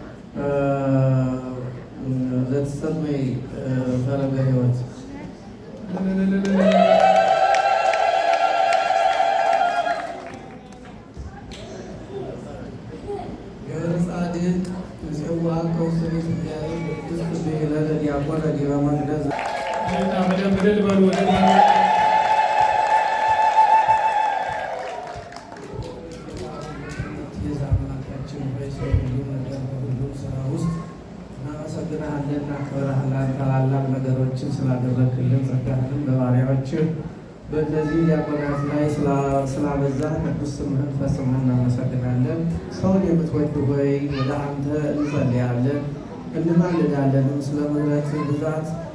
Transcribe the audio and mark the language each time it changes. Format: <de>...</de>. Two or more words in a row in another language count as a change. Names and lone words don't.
<gez>ዘትሰመይ ፈለገ ሕይወት ገብረ ጻድቅ ንጽዋ ከውስተ ቤተ እግዚአብሔር ቅድስት ብሂለነ ዲያቆነ ዲበ መቅደስ</gez> <am>እናመሰግንሃለን፣ እናከብርሃለን። ታላላቅ ነገሮችን ስላደረግክልን ጸጋህንም በባሪያዎችህ በእነዚህ ዲያቆናት ላይ ስላበዛ ቅዱስ ስምህን ፈጽመን እናመሰግናለን። ሰውን የምትወድ ሆይ ወደ አንተ እንጸልያለን እንማልዳለንም ስለ ምሕረት ብዛት</am>